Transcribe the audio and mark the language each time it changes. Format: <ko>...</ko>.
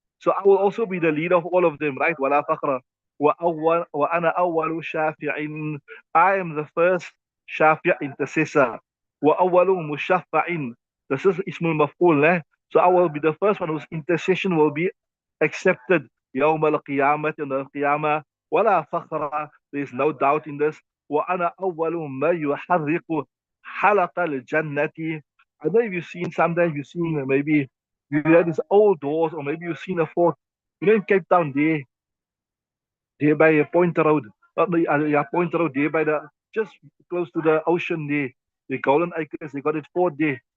<en>So I will also be the leader of all of them, right?</en> <ar>Wala faqra. Wa ana awwalu shafi'in.</ar> <en>I am the first shafi' intercessor.</en> <ar>Wa awwalu mushaffa'in.</ar> <en>This is ismul maf'ul, eh? So I will be the first one whose intercession will be accepted.</en> <ar>يوم القيامة,</ar> <en>in the qiyamah.</en> <ar>ولا فخر.</ar> <en>There is no doubt in this.</en> <ar>وأنا أول ما يحرق حلق الجنة.</ar> <en>I know if you've seen, sometimes you've seen, maybe you had these old doors, or maybe you've seen a fort, in Cape Town, there by a Point Road, yeah, Point Road, there by the, just close to the ocean there, the Golden Acres, they got it fort there.</en>